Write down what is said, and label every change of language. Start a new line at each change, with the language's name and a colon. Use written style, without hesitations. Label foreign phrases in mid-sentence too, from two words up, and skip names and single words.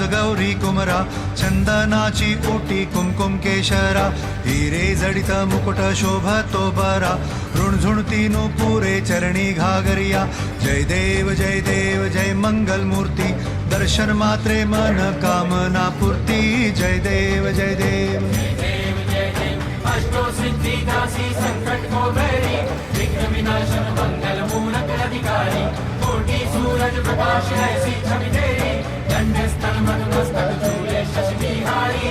Marathi: गौरी कुमरा, चंदनाची ओटी कुमकुम केशरा, हिरे जडित मुकुट शोभतो बरा, ऋणझुणती पुरे चरणी घागरिया. जय देव जय मंगल मूर्ती, दर्शन मात्रे मन कामना पूर्ती. जय देव जय देव
Hindi: अष्टो सिद्धि दासी संकट को बैरी, विघ्न विनाशन मंगल मूलक अधिकारी, कोटि सूरज प्रकाश ऐसी छवि तेरी, दंड स्थल मस्तक झूले शशि बिहारी.